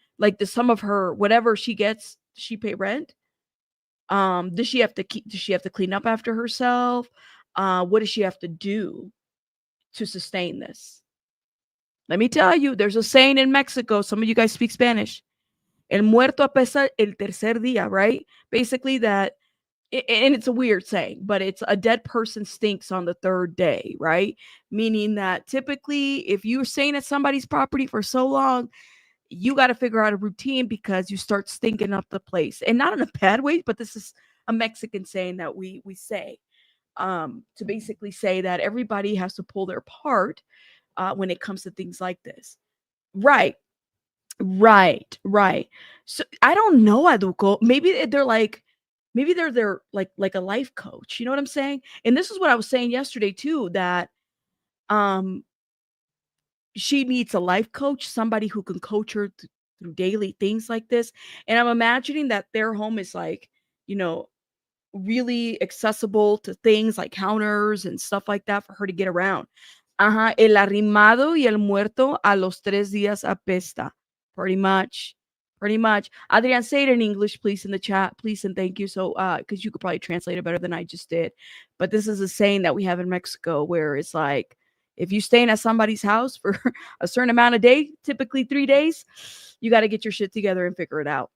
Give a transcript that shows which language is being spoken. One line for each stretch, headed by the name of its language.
English: Like, does some of her, whatever she gets, does she pay rent? Does she have to clean up after herself? What does she have to do to sustain this? Let me tell you, there's a saying in Mexico. Some of you guys speak Spanish.
Spanish: El muerto apesta el tercer día, right?
English: Basically that, and it's a weird saying, but it's a dead person stinks on the third day, right? Meaning that typically if you're staying at somebody's property for so long, you got to figure out a routine because you start stinking up the place. And not in a bad way, but this is a Mexican saying that we say to basically say that everybody has to pull their part when it comes to things like this. Right. So I don't know, Aduko. Maybe they're their like a life coach. You know what I'm saying? And this is what I was saying yesterday too, that um she needs a life coach, somebody who can coach her through daily things like this. And I'm imagining that their home is like, you know, really accessible to things like counters and stuff like that for her to get around.
Spanish: Ajá, el arrimado y el muerto a los 3 días apesta.
English: Pretty much. Pretty much. Adrian, say it in English, please, in the chat, please, and thank you. So, because you could probably translate it better than I just did. But this is a saying that we have in Mexico where it's like, if you're staying at somebody's house for a certain amount of day, typically 3 days, you got to get your shit together and figure it out.